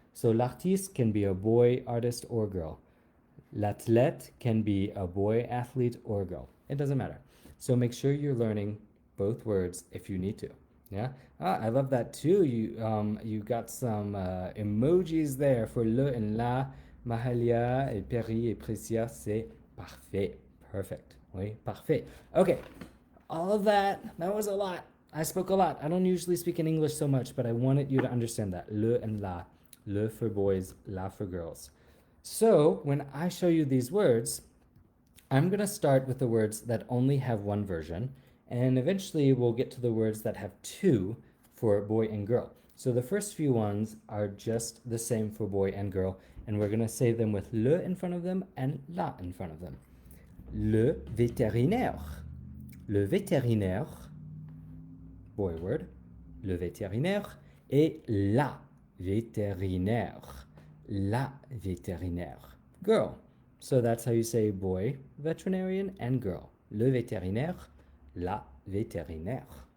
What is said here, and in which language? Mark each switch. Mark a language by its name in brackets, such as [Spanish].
[English] So l'artiste can be a boy artist or girl. L'athlète can be a boy athlete or girl. It doesn't matter. So make sure you're learning both words if you need to. Yeah. I love that too. You got some emojis there for le and la. [French] Mahalia et Perry et Precia, c'est parfait. [English] Perfect. [French] Oui, parfait. [English] Okay. All of that was a lot. I spoke a lot. I don't usually speak in English so much, but I wanted you to understand that. Le and la. Le for boys, la for girls. So when I show you these words, I'm going to start with the words that only have one version. And eventually we'll get to the words that have two for boy and girl. So the first few ones are just the same for boy and girl. And we're going to say them with le in front of them and la in front of them. [French] Le vétérinaire. Le vétérinaire, [English] boy word. [French] Le vétérinaire. Et la vétérinaire. La vétérinaire. Girl. [English] So that's how you say boy veterinarian and girl. [French] Le vétérinaire, la vétérinaire.